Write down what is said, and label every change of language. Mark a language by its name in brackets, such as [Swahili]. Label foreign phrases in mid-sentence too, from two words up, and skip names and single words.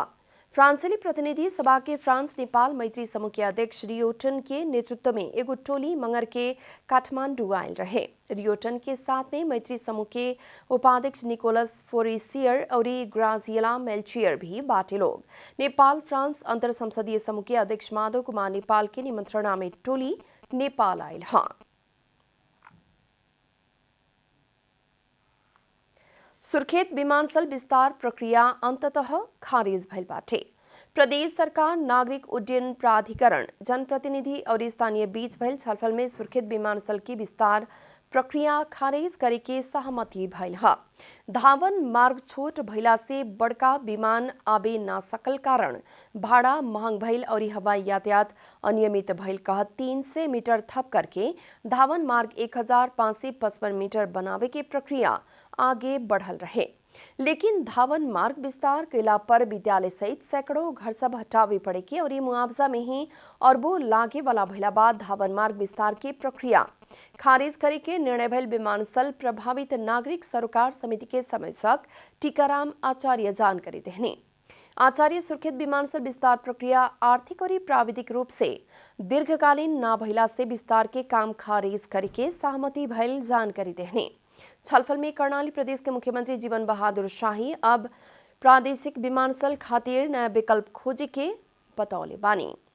[Bhojpuri] फ्रांसीसी प्रतिनिधि सभा के फ्रांस नेपाल मैत्री समूह के अध्यक्ष रियोटन के नेतृत्व में एगो टोली मंगर के काठमांडू आयल रहे। रियोटन के साथ में मैत्री समूह के उपाध्यक्ष निकोलस फोरिसियर और ग्राजिएला मेल्चियर भी बाटे लोग। नेपाल फ्रांस अंतर संसदीय समूह के अध्यक्ष माधव कुमार नेपाल के निमंत्रणा में टोली नेपाल आयल। हाँ, सुर्खेत विमानस्थल विस्तार प्रक्रिया अंततः खारिज भइल बाटे। प्रदेश सरकार नागरिक उड्डयन प्राधिकरण जनप्रतिनिधि और स्थानीय बीच भइल छलफल में सुर्खेत विमानस्थल की विस्तार प्रक्रिया खारिज करे के सहमति भइल ह। धावन मार्ग छोट भइला से बड़का विमान आबे ना सकल कारण भाड़ा महंग भइल और हवाई यातायात अनियमित भइल कह 300 मीटर थप करके धावन मार्ग 1555 मीटर बनावे के प्रक्रिया आगे बढ़ल रहे। लेकिन धावन मार्ग विस्तार कैला पर विद्यालय सहित सैकड़ों घर सब हटावे पड़े के और मुआवजा में ही अरबों लागे वाला भइला बाद धावन मार्ग विस्तार की प्रक्रिया खारिज करे के निर्णय भइल विमानस्थल प्रभावित नागरिक सरोकार समिति के संयोजक टीकाराम आचार्य जानकारी देहने। आचार्य सुर्खेत विमानस्थल विस्तार प्रक्रिया आर्थिक और प्राविधिक रूप से दीर्घकालीन ना भइला से विस्तार के काम खारिज करे के सहमति भइल जानकारी देहने। छलफल में कर्णाली प्रदेश के मुख्यमंत्री जीवन बहादुर शाही अब प्रादेशिक विमानस्थल खातिर नया विकल्प खोजे के बतौले बानी।